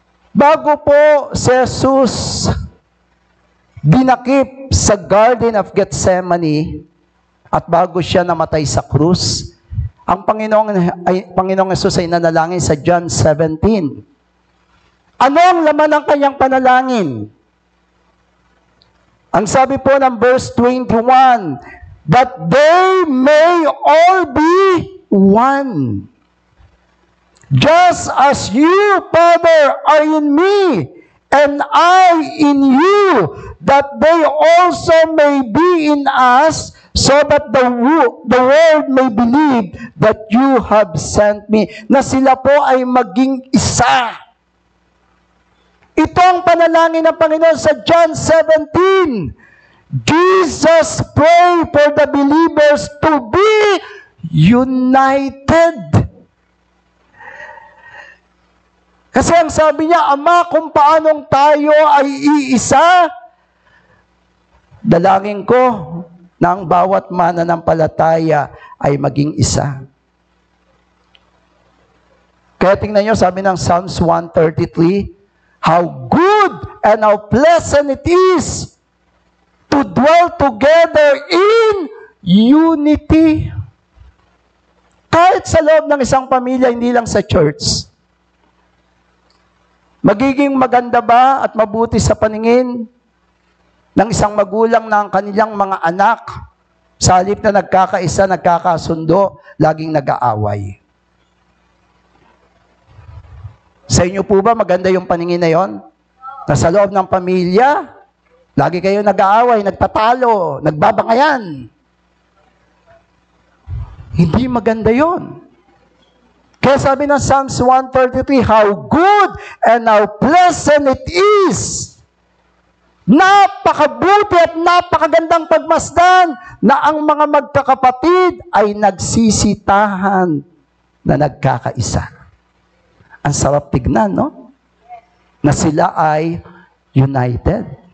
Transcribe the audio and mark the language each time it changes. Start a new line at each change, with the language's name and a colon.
Filipino: Bago po si Jesus dinakip sa Garden of Gethsemane at bago siya namatay sa krus, ang Panginoong Jesus ay nanalangin sa John 17. Ano ang laman ng kanyang panalangin? Ang sabi po ng verse 21,
English: that they may all be one. Just as you, Father, are in me, and I in you, that they also may be in us, so that the world may believe that you have sent me.
Filipino: Na sila po ay maging isa. Ito ang panalangin ng Panginoon sa John 17.
English: Jesus pray for the believers to be united.
Filipino: Kasi ang sabi niya, Ama, kung paanong tayo ay iisa, dalangin ko na ang bawat mananampalataya ay maging isa. Kaya tingnan niyo, sabi ng Psalms 133,
English: how good and how pleasant it is to dwell together in unity.
Filipino: Kahit sa loob ng isang pamilya, hindi lang sa church. Magiging maganda ba at mabuti sa paningin ng isang magulang na ang kanilang mga anak, sa halip na nagkakaisa, nagkakasundo, laging nag-aaway? Sa inyo po ba maganda yung paningin na yon? Na sa loob ng pamilya, lagi kayo nag-aaway, nagtatalo, nagbabangayan. Hindi maganda yon. Kaya sabi ng Psalms 133,
English: how good and how pleasant it is.
Filipino: Napakabuti at napakagandang pagmasdan na ang mga magkakapatid ay nagsisitahan na nagkakaisa. Ang sarap tignan, no? Na sila ay united.